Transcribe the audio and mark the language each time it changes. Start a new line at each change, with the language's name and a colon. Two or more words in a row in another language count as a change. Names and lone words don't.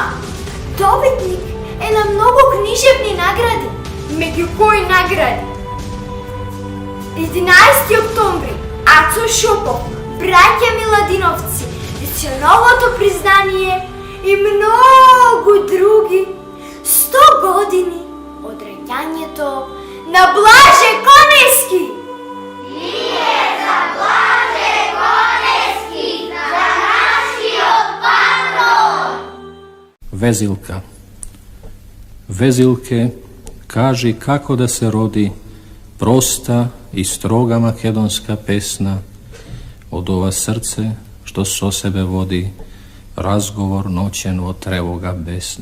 Macedonian: Добитник е на многу книжевни награди, меѓу кои награди 11 октомври, Ацо Шопов, браќа Миладиновци, Националното признание и многу други. 100 години од раѓањето на Блаже Конески. Ние за Блаже Конески, за нашиот патрон. Vezilka. Везилке, кажи како да се роди проста и строга македонска песна од ова срце што со себе води разговор ноќен од тревога бесна.